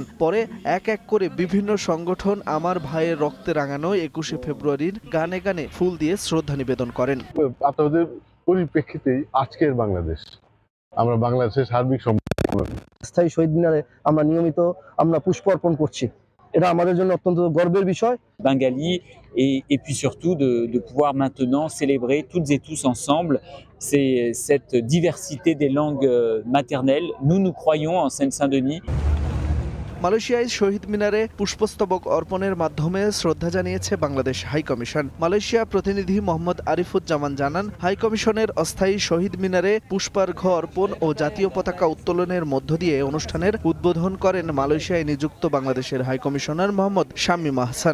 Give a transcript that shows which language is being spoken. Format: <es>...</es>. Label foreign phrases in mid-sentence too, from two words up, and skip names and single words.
<bn>পরে এক এক করে বিভিন্ন সংগঠন আমার ভাইয়ের রক্তে রাঙানো ২১শে ফেব্রুয়ারির গানে গানে ফুল দিয়ে শ্রদ্ধা নিবেদন করেন। আপনাদের পরিপ্রেক্ষিতেই আজকের বাংলাদেশ, আমরা বাংলাদেশের সার্বিক স্থায়ী শহীদ মিনারে আমরা নিয়মিত পুষ্প অর্পণ করছি। এটা আমাদের জন্য অত্যন্ত গর্বের বিষয়।</bn> <fr>Bengali et puis surtout de pouvoir maintenant célébrer toutes et tous ensemble cette diversité des langues maternelles. Nous croyons en Seine-Saint-Denis.</fr> <bn>মালয়েশিয়ায় শহীদ মিনারে পুষ্পস্তবক অর্পণের মাধ্যমে শ্রদ্ধা জানিয়েছে বাংলাদেশ হাইকমিশন। মালয়েশিয়া প্রতিনিধি মোহাম্মদ আরিফুজ্জামান জানান, হাইকমিশনের অস্থায়ী শহীদ মিনারে পুষ্পার্ঘ্য অর্পণ ও জাতীয় পতাকা উত্তোলনের মধ্য দিয়ে অনুষ্ঠানের উদ্বোধন করেন মালয়েশিয়ায় নিযুক্ত বাংলাদেশের হাইকমিশনার মোহাম্মদ শামীম আহসান।</bn>